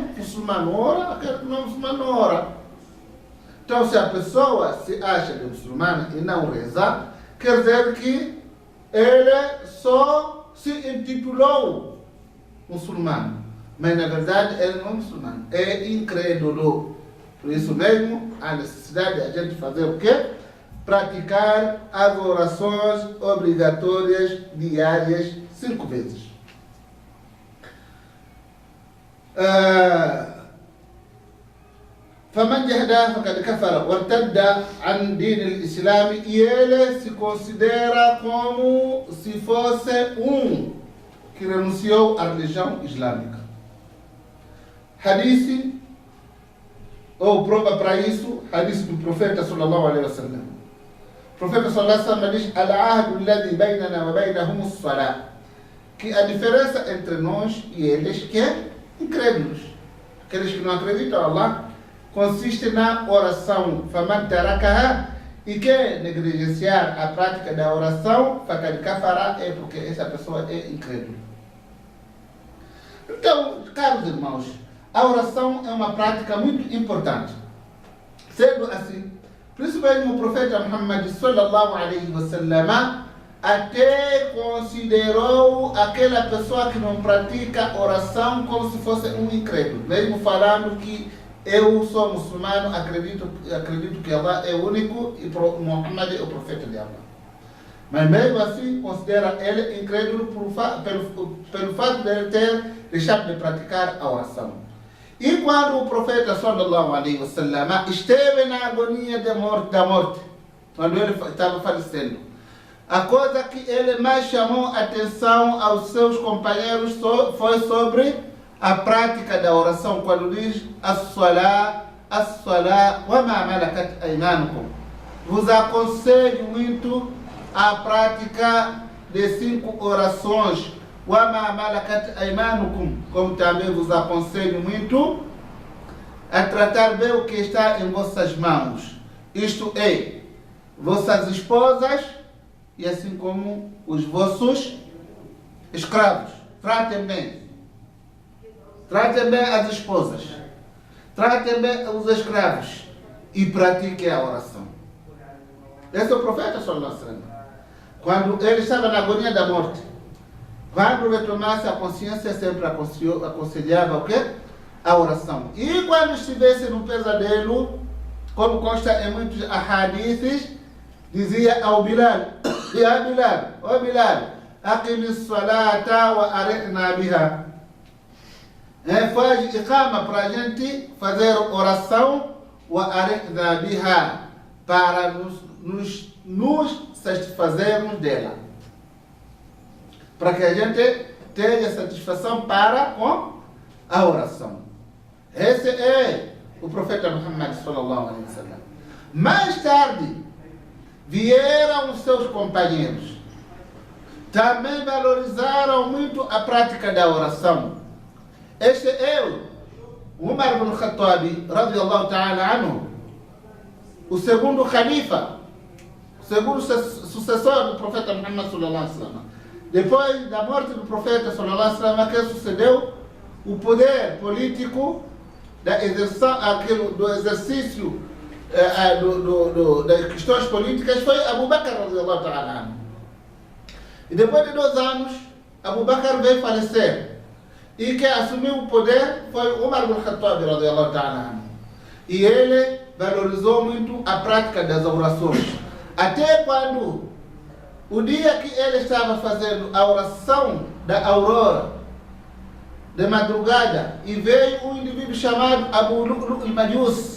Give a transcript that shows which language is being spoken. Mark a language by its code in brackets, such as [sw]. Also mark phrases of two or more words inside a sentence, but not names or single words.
[pt] O muçulmano ora, aquele que não muçulmano não ora. Então, se a pessoa se acha de muçulmana e não reza, quer dizer que ele só se intitulou muçulmano. Mas, na verdade, ele não é muçulmano. É incrédulo. Por isso mesmo, há necessidade de a gente fazer o quê? Praticar as orações obrigatórias diárias 5 vezes. [ar] فمن جحدها فقد كفر وارتد عن دين الإسلام. [pt] E ele se considera como se fosse que renunciou à religião islâmica. Hadith, ou prova para isso, hadith do profeta [ar] صلى الله عليه وسلم. [pt] O profeta [ar] صلى الله عليه وسلم [pt] diz: [ar] العهد الذي بيننا وبينهم الصلاة. [pt] Que a diferença entre nós e eles que é incrédulos. Aqueles que não acreditam em Allah, consiste na oração. [ar] فمن تركها, [pt] e que negligenciar a prática da oração, [ar] فقد كفر, [pt] é porque essa pessoa é incrédula. Então, caros irmãos, a oração é uma prática muito importante. Sendo assim, por isso mesmo o profeta Muhammad [ar] صلى الله عليه وسلم [pt] até considerou aquela pessoa que não pratica oração como se fosse um incrédulo, mesmo falando que eu sou muçulmano, acredito que Allah é o único e Muhammad é o profeta de Allah. Mas mesmo assim considera ele incrédulo pelo fato de ele ter deixado de praticar a oração. E quando o profeta [ar] صلى الله عليه وسلم [pt] esteve na agonia da morte, quando ele estava falecendo, a coisa que ele mais chamou atenção aos seus companheiros foi sobre a prática da oração, quando diz [ar] الصلاة وما ملكت أيمانكم. [pt] Vos aconselho muito a prática de 5 orações, [ar] وما ملكت أيمانكم, [pt] como também vos aconselho muito a tratar bem o que está em vossas mãos, isto é, vossas esposas, e assim como os vossos escravos. Tratem bem. Tratem bem as esposas. Tratem bem os escravos. E pratiquem a oração. Esse é o profeta [ar] صلى الله عليه وسلم. [pt] Quando ele estava na agonia da morte, quando retomasse a consciência, sempre aconselhava o quê? A oração. E quando estivesse no pesadelo, como consta em muitos ahadiths, dizia ao Bilal: Ya Bilal, ó Bilal, [ar] أقم الصلاة وأرحنا بها. [pt] Faz iqama para a gente fazer oração, [ar] وأرحنا بها, [pt] para nos satisfazermos dela. Para que a gente tenha satisfação para com a oração. Esse é o profeta Muhammad [ar] صلى الله عليه وسلم. [pt] Mais tarde, vieram os seus companheiros. Também valorizaram muito a prática da oração. Este é o Umar ibn Khattab, [ar] رضي الله تعالى عنه, [pt] o segundo khalifa, o segundo sucessor do profeta Muhammad [ar] صلى الله عليه وسلم. [pt] Depois da morte do profeta [ar] صلى الله عليه وسلم, [pt] que sucedeu o poder político do exercício das questões políticas foi Abu Bakr [ar] رضي الله تعالى عنه. [pt] E depois de 2 anos, Abu Bakr veio falecer. E quem assumiu o poder foi Umar ibn Khattab [ar] رضي الله تعالى عنه. [pt] E ele valorizou muito a prática das orações. Até quando, o dia que ele estava fazendo a oração da aurora, de madrugada, e veio um indivíduo chamado Abu Lu'lu' al-Majus.